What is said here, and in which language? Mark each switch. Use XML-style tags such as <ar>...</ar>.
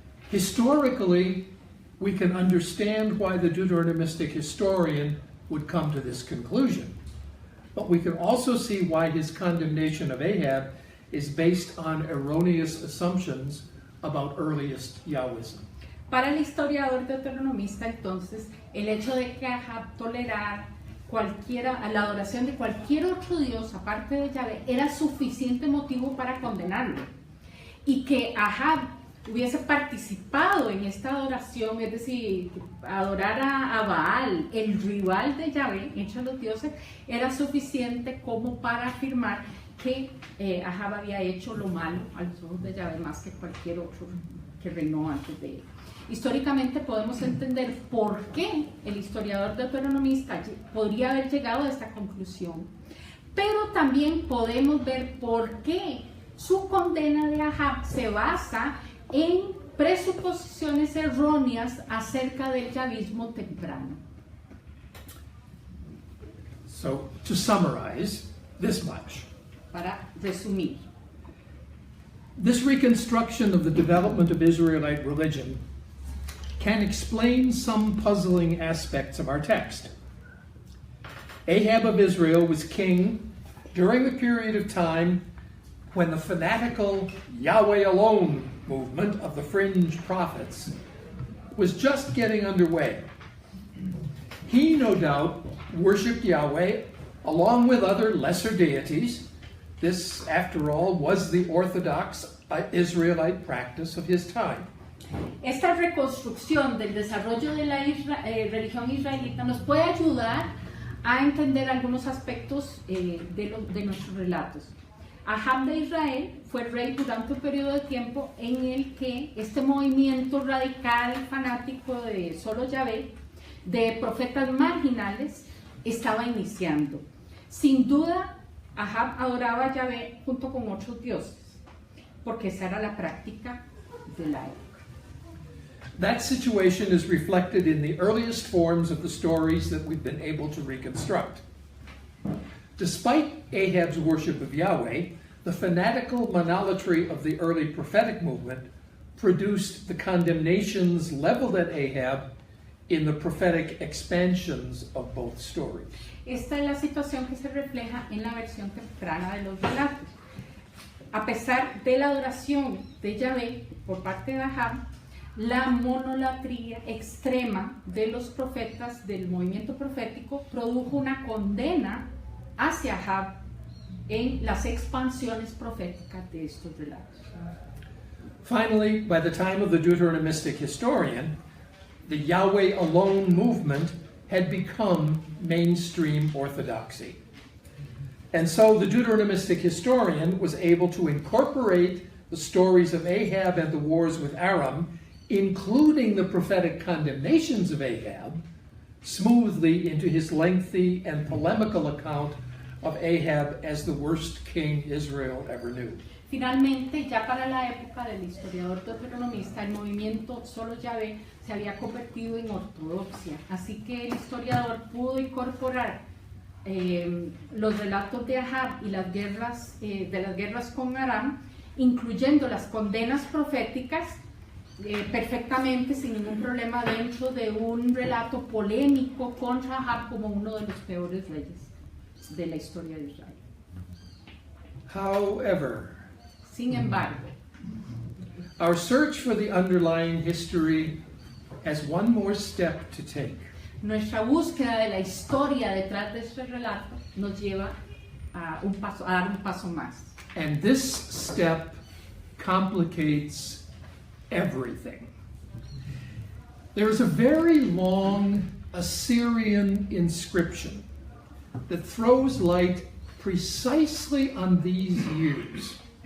<en>Historically, we can understand why the Deuteronomistic historian would come to this conclusion, but we can also see why his condemnation of Ahab is based on erroneous assumptions about earliest Yahwism.</en> <es>Para el historiador deuteronomista, entonces, el hecho de que Ahab tolerara la adoración de cualquier otro dios aparte de Yahvé era suficiente motivo para condenarlo. Y que Ahab hubiese participado en esta adoración, es decir, adorar a Baal, el rival de Yahvé entre los dioses, era suficiente como para afirmar que Ahab había hecho lo malo a los ojos de Yahvé más que cualquier otro que reinó antes de él. Históricamente podemos entender por qué el historiador deuteronomista podría haber llegado a esta conclusión, pero también podemos ver por qué su condena de Ahab se basa en presuposiciones erróneas acerca del yavismo temprano.</es> <en>So, to summarize this much,</en> <es>Para resumir,</es> <en>this reconstruction of the development of Israelite religion can explain some puzzling aspects of our text. Ahab of Israel was king during the period of time when the fanatical Yahweh alone movement of the fringe prophets was just getting underway. He, no doubt, worshipped Yahweh along with other lesser deities. This, after all, was the Orthodox Israelite practice of his time.</en> <es>esta reconstrucción del desarrollo de la religión israelita nos puede ayudar a entender algunos aspectos de nuestros relatos. Ahab de Israel fue rey durante un periodo de tiempo en el que este movimiento radical, fanático de solo Yahvé, de profetas marginales, estaba iniciando. Sin duda, Ahab adoraba a Yahvé junto con otros dioses, porque esa era la práctica de la época.</es> <en>That situation is reflected in the earliest forms of the stories that we've been able to reconstruct. Despite Ahab's worship of Yahweh, the fanatical monolatry of the early prophetic movement produced the condemnations leveled at Ahab in the prophetic expansions of both stories.</en> <es>Esta es la situación que se refleja en la versión temprana de los relatos. A pesar de la adoración de Yahvé por parte de Ahab, la monolatría extrema de los profetas del movimiento profético produjo una condena hacia Ahab en las expansiones proféticas de estos relatos.</es> <en>Finally, by the time of the Deuteronomistic historian, the Yahweh alone movement had become mainstream orthodoxy. And so the Deuteronomistic historian was able to incorporate the stories of Ahab and the wars with Aram, including the prophetic condemnations of Ahab, smoothly into his lengthy and polemical account of Ahab as the worst king Israel ever knew.</en> <es>Finalmente, ya para la época del historiador deuteronomista, el movimiento solo Yahvé se había convertido en ortodoxia, así que el historiador pudo incorporar los relatos de Ahab y las guerras con Aram, incluyendo las condenas proféticas, perfectamente sin ningún problema dentro de un relato polémico contra Ahab como uno de los peores reyes de la historia de Israel.</es> <en>However,</en> <es>Sin embargo,</es> <en>our search for the underlying history has one more step to take.</en> <es>nuestra búsqueda de la historia detrás de este relato nos lleva a dar un paso más.</es> <en>And this step complicates everything. There is a very long Assyrian inscription that throws light precisely on these years.</en>